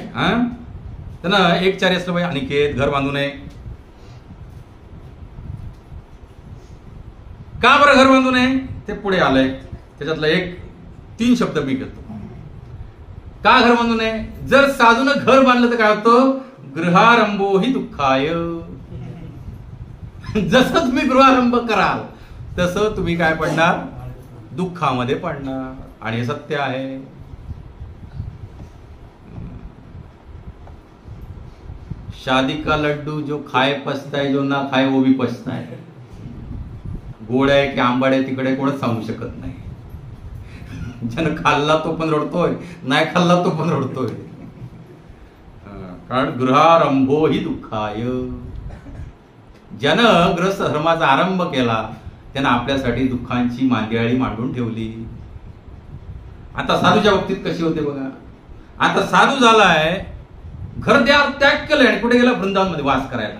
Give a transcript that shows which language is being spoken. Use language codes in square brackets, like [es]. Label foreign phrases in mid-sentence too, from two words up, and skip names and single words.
[mr] त्यांना एकचारी असलं पाहिजे. अनिकेत घर बांधू नये. का बरं घर बांधू नये? ते पुढे आलंय. त्याच्यातलं 3 शब्द मी घेतो. का घर बांधू नये? जर साधूनं घर बांधलं तर काय होतं? [sa] गृहारंभो हि दुःखाय. [mr] जसं तुम्ही गृहारंभ कराल तसं तुम्ही काय पडणार? दुःखामध्ये पडणार. आणि हे सत्य आहे. [hi] शादी का लड्डू जो खाए पछताए, जो ना खाए वो भी पछताए. [mr] गोड आहे की आंबट आहे तिकडे कोणच सांगू शकत नाही. ज्यानं खाल्ला तो पण रडतोय, नाही खाल्ला तो पण रडतोय. कारण [sa] गृहारंभो हि दुःखाय. [mr] ज्यानं ग्रस्त धर्माचा आरंभ केला त्यानं आपल्यासाठी दुःखांची मांदियाळी मांडून ठेवली. आता साधूच्या बाबतीत कशी होते बघा. आता साधू झालाय, घर त्याग केलंय आणि कुठे गेला? वृंदावनमध्ये वास करायला.